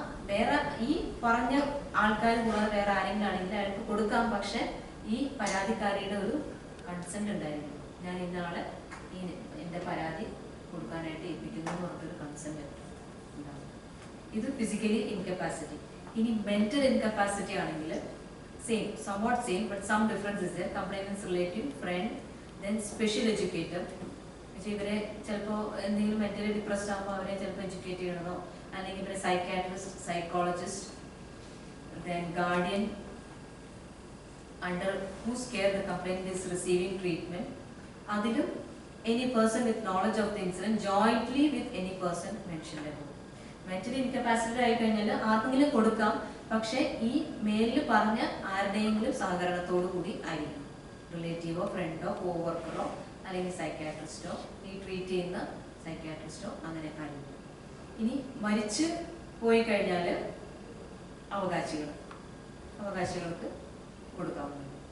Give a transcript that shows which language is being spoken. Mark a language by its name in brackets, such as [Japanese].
[Malayalam] വേറെ ഈ പറഞ്ഞ ആൾക്കാർ കൂടാതെ വേറെ ആരെങ്കിലും ആണെങ്കിൽ അയാൾക്ക് കൊടുക്കാം. പക്ഷെ ഈ പരാതിക്കാരിയുടെ ഒരു കൺസെന്റ് ഉണ്ടായിരിക്കും. ഞാൻ ഇന്നാളെ ഈ എൻ്റെ പരാതി കൊടുക്കാനായിട്ട് ഏൽപ്പിക്കുന്നു എന്ന് പറഞ്ഞൊരു കൺസെന്റ് ഉണ്ടാവും. ഇത് ഫിസിക്കലി ഇൻകപ്പാസിറ്റി. ഇനി മെന്റൽ ഇൻകപ്പാസിറ്റി ആണെങ്കിൽ [English] same, somewhat same, but some difference is there. Complainant's relative, friend, then special educator. [Malayalam] ഇവരെ ചിലപ്പോൾ എന്തെങ്കിലും മെന്റലി ഡിപ്രസ്ഡ് ആകുമ്പോൾ അവരെ ചിലപ്പോൾ എഡ്യൂക്കേറ്റ് ചെയ്യണതോ, അല്ലെങ്കിൽ ഇവരെ psychiatrist, psychologist, [English] then guardian under whose care the complainant is receiving treatment. [Malayalam] അതിലും [English] any person with knowledge of the incident jointly with any person mentioned above. [Malayalam] Mentally ഇൻകപ്പാസിറ്റഡ് ആയി കഴിഞ്ഞാൽ ആർക്കെങ്കിലും കൊടുക്കാം, പക്ഷേ ഈ മേലിൽ പറഞ്ഞ ആരുടെയെങ്കിലും സഹകരണത്തോടു കൂടി ആയിരിക്കും. റിലേറ്റീവോ ഫ്രണ്ടോ കോവർക്കറോ അല്ലെങ്കിൽ സൈക്കാട്രിസ്റ്റോ, ഈ ട്രീറ്റ് ചെയ്യുന്ന സൈക്കാട്രിസ്റ്റോ അങ്ങനെ ആയിരിക്കും. ഇനി മരിച്ച് പോയി കഴിഞ്ഞാൽ അവകാശികൾക്ക് കൊടുക്കാവുന്നതാണ്.